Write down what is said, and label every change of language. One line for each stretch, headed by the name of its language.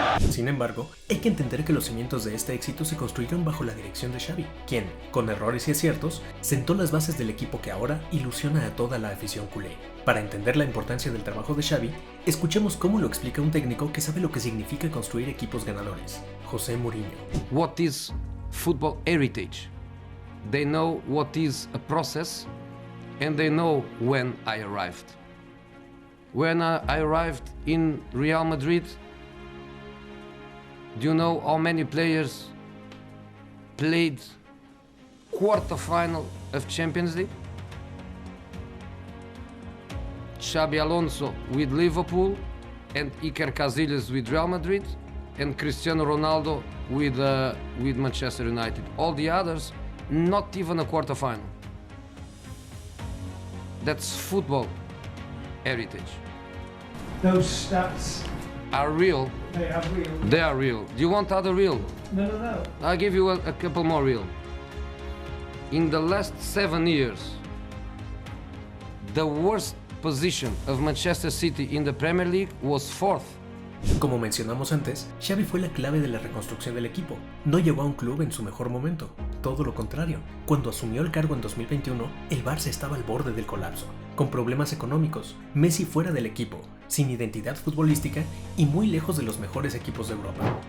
Spanish: Sin embargo, hay que entender que los cimientos de este éxito se construyeron bajo la dirección de Xavi, quien, con errores y aciertos, sentó las bases del equipo que ahora ilusiona a toda la afición culé. Para entender la importancia del trabajo de Xavi, escuchemos cómo lo explica un técnico que sabe lo que significa construir equipos ganadores, José Mourinho.
English: What is football heritage? They know what is a process, and they know when I arrived. When I arrived in Real Madrid, do you know how many players played quarter-final of Champions League? Xabi Alonso with Liverpool, and Iker Casillas with Real Madrid, and Cristiano Ronaldo with Manchester United. All the others, not even a quarter-final. That's football heritage. Those stats are real. They are real. They are real. Do you want other real? No. I'll give you a couple more real. In the last 7 years, the worst position of Manchester City in the Premier League was 4th.
Spanish: Como mencionamos antes, Xavi fue la clave de la reconstrucción del equipo. No llegó a un club en su mejor momento, todo lo contrario. Cuando asumió el cargo en 2021, el Barça estaba al borde del colapso, con problemas económicos, Messi fuera del equipo, sin identidad futbolística y muy lejos de los mejores equipos de Europa.